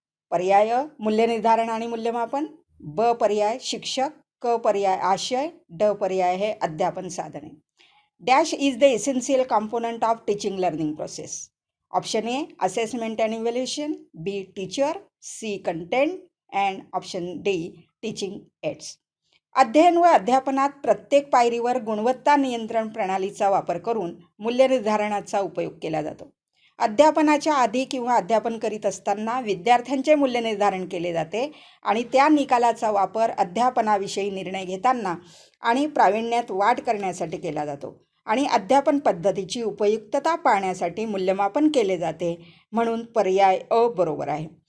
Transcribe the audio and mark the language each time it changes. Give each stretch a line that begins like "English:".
Marathi: पर्याय मूल्य निर्धारण आणि मूल्यमापन. ब पर्याय शिक्षक. क पर्याय आशय. ड पर्याय हे अध्यापन साधने.
English: Dash is the essential component of teaching learning process. Option A assessment and evaluation. B teacher. C content and option D teaching aids.
Marathi: अध्ययन व अध्यापनात प्रत्येक पायरीवर गुणवत्ता नियंत्रण प्रणालीचा वापर करून मूल्य निर्धारणाचा उपयोग केला जातो. अध्यापनाच्या आधी किंवा अध्यापन करीत असताना विद्यार्थ्यांचे मूल्य निर्धारण केले जाते आणि त्या निकालाचा वापर अध्यापनाविषयी निर्णय घेताना आणि प्रावीण्यात वाढ करण्यासाठी केला जातो आणि अध्यापन पद्धतीची उपयुक्तता पाहण्यासाठी मूल्यमापन केले जाते, म्हणून पर्याय अ बरोबर आहे.